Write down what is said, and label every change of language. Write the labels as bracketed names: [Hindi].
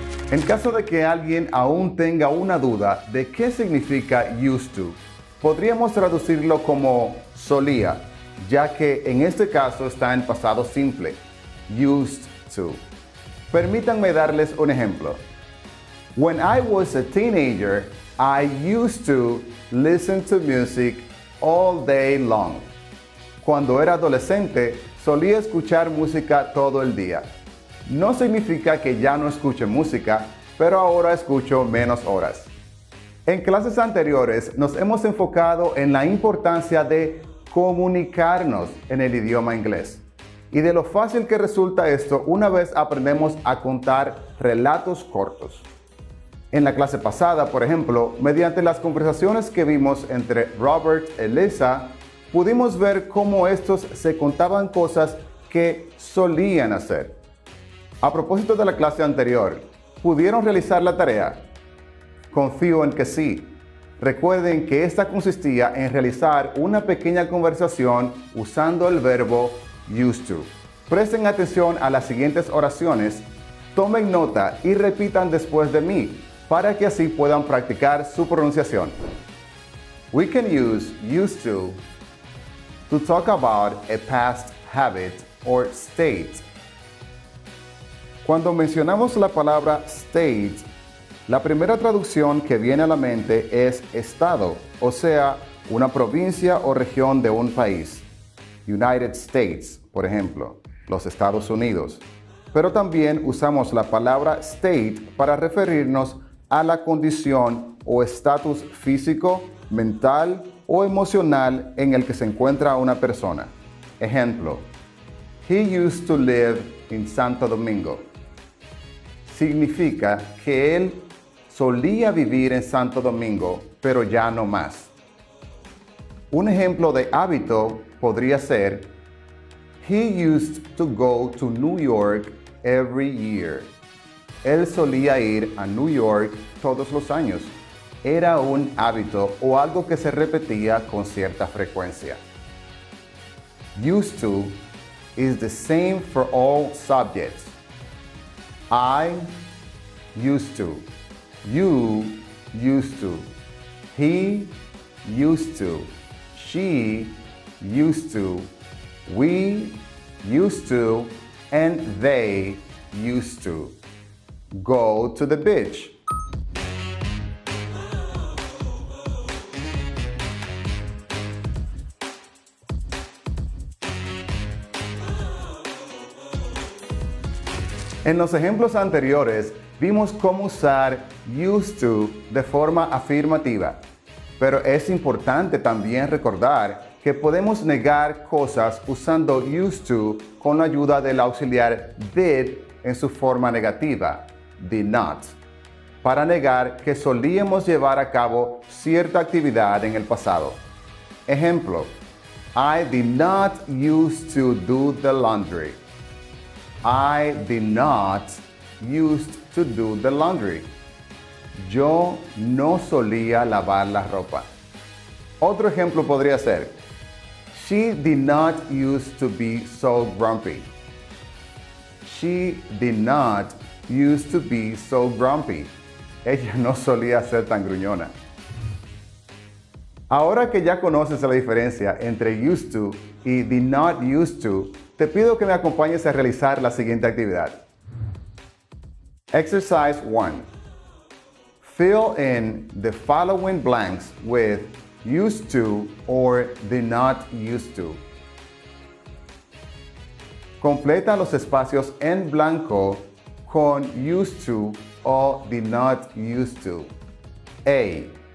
[Spanish] En caso de que alguien aún tenga una duda de qué significa used to, podríamos traducirlo como solía, ya que en este caso está en pasado simple, used to. Permítanme darles un ejemplo. [English] When I was a teenager, I used to listen to music all day long. [Spanish] Cuando era adolescente, solía escuchar música todo el día. No significa que ya no escuche música, pero ahora escucho menos horas. En clases anteriores nos hemos enfocado en la importancia de comunicarnos en el idioma inglés y de lo fácil que resulta esto una vez aprendemos a contar relatos cortos. En la clase pasada, por ejemplo, mediante las conversaciones que vimos entre Robert y Lisa, pudimos ver cómo estos se contaban cosas que solían hacer. A propósito de la clase anterior, ¿pudieron realizar la tarea? Confío en que sí. Recuerden que esta consistía en realizar una pequeña conversación usando el verbo used to. Presten atención a las siguientes oraciones, tomen nota y repitan después de mí, para que así puedan practicar su pronunciación. [English] We can use used to talk about a past habit or state. [Spanish] Cuando mencionamos la palabra state, la primera traducción que viene a la mente es estado, o sea, una provincia o región de un país. United States, por ejemplo, los Estados Unidos. Pero también usamos la palabra state para referirnos a la condición o estatus físico, mental o emocional en el que se encuentra una persona. Ejemplo, [English] he used to live in Santo Domingo. [Spanish] Significa que él solía vivir en Santo Domingo, pero ya no más. Un ejemplo de hábito podría ser, [English] he used to go to New York every year. [Spanish] Él solía ir a New York todos los años. Era un hábito o algo que se repetía con cierta frecuencia. [English] Used to is the same for all subjects. I used to. You used to. He used to. She used to. We used to. And they used to. Go to the beach. [Spanish] En los ejemplos anteriores vimos cómo usar used to de forma afirmativa, pero es importante también recordar que podemos negar cosas usando used to con la ayuda del auxiliar did en su forma negativa, did not, para negar que solíamos llevar a cabo cierta actividad en el pasado. Ejemplo, [English] I did not used to do the laundry. I did not used to do the laundry. [Spanish] Yo no solía lavar la ropa. Otro ejemplo podría ser, [English] she did not used to be so grumpy. She did not used to be so grumpy. [Spanish] Ella no solía ser tan gruñona. Ahora que ya conoces la diferencia entre used to y did not used to, te pido que me acompañes a realizar la siguiente actividad. [English] Exercise 1. Fill in the following blanks with used to or did not used to. [Spanish] Completa los espacios en blanco con used to o did not used to. A.